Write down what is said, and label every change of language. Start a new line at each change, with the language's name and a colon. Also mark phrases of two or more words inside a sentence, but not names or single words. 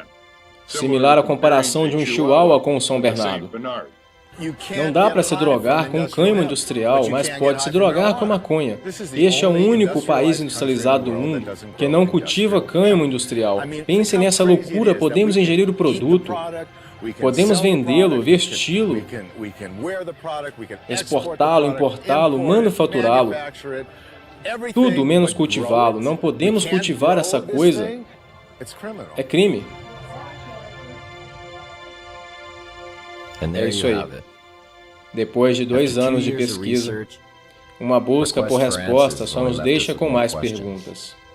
Portuguese: Similar à comparação de um chihuahua com um São Bernardo. Não dá para se drogar com cânhamo industrial, mas pode se drogar com maconha. Este é o único país industrializado do mundo que não cultiva cânhamo industrial. Pense nessa loucura, podemos ingerir o produto, podemos vendê-lo, vesti-lo, exportá-lo, importá-lo, manufaturá-lo. Tudo menos cultivá-lo. Não podemos cultivar essa coisa. É crime. É isso aí. Depois de 2 anos de pesquisa, uma busca por resposta só nos deixa com mais perguntas.